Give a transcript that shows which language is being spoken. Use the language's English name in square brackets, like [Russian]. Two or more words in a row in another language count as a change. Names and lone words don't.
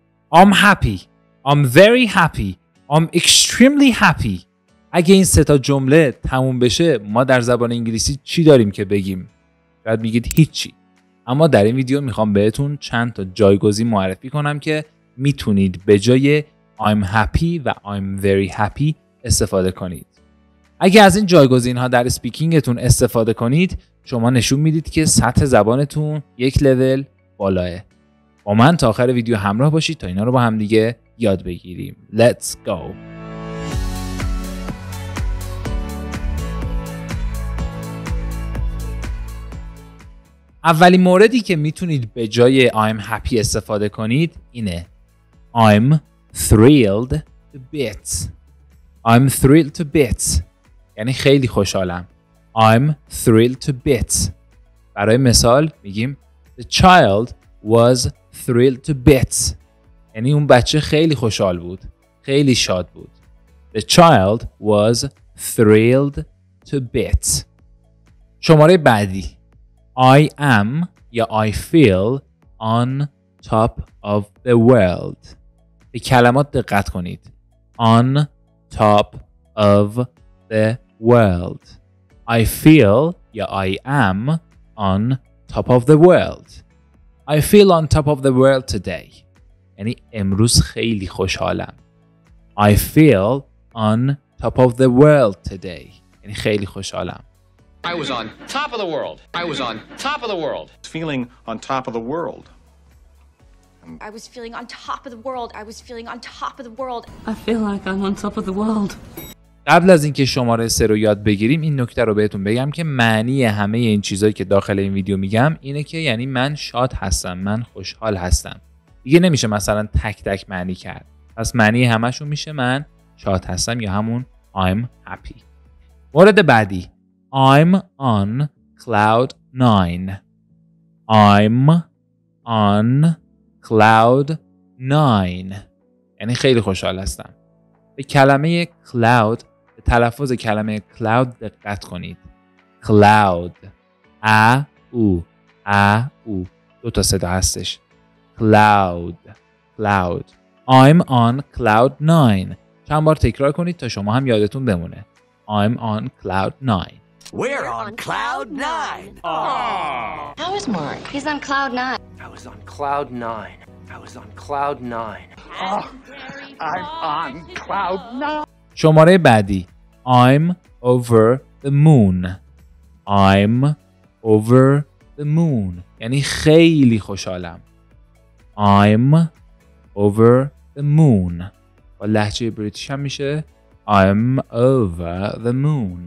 [English] I'm happy. I'm very happy. I'm extremely happy. [Persian] اگه این سه تا جمله تموم بشه ما در زبان انگلیسی چی داریم که بگیم؟ شاید میگید هیچی. اما در این ویدیو میخوام بهتون چند تا جایگزین معرفی کنم که میتونید به جای [English] I'm happy [Persian] و [English] I'm very happy [Persian] استفاده کنید. اگه از این جایگزین ها در اسپیکینگتون استفاده کنید شما نشون میدید که سطح زبانتون یک لول بالاه. با من تا آخر ویدیو همراه باشید تا اینا رو با هم دیگه یاد بگیریم. [English] Let's go! [Persian] اولین موردی که میتونید به جای [English] I'm happy [Persian] استفاده کنید اینه [English] I'm thrilled to bits. I'm thrilled to bits. [Persian] یعنی خیلی خوشحالم. [English] I'm thrilled to bits. [Persian] برای مثال میگیم [English] The child was thrilled to bits. [Persian] یعنی اون بچه خیلی خوشحال بود. خیلی شاد بود. [English] The child was thrilled to bits. [Persian] شماره بعدی [English] I am یا I feel on top of the world. [Persian] به کلمات دقت کنید. [English] On top of the world. I feel یا I am on top of the world. I feel on top of the world today. [Persian] یعنی امروز خیلی خوشحالم. [English] I feel on top of the world today. [Persian] یعنی خیلی خوشحالم. [English] I was on top of the world. I was on top of the world. Feeling on top of the world. I was feeling on top of the world. I was feeling on top of the world. I feel like I'm on top of the world. [Persian] قبل از اینکه شماره 3 رو یاد بگیریم این نکته رو بهتون بگم که معنی همه این چیزایی که داخل این ویدیو میگم اینه که یعنی من شاد هستم، من خوشحال هستم. دیگه نمیشه مثلا تک تک معنی کرد. پس معنی همشون میشه من شاد هستم یا همون [English] I'm happy. [Persian] مورد بعدی [English] I'm on cloud 9. I'm on cloud 9. [Persian] یعنی خیلی خوشحال هستم. به کلمه cloud، به تلفظ کلمه cloud دقت کنید. cloud او دو تا صدا هستش. [English] cloud I'm on cloud 9. [Persian] چند بار تکرار کنید تا شما هم یادتون بمونه. [English] I'm on cloud 9. We're on cloud 9. How is Mark? He's on cloud 9. I was on cloud 9. I was on cloud 9. I'm on cloud 9. [Persian] شماره بعدی [English] I'm over the moon. I'm over the moon. [Persian] یعنی خیلی خوشحالم. [English] I'm over the moon. [Persian] با لهجه بریتیش هم میشه [English] I'm over the moon.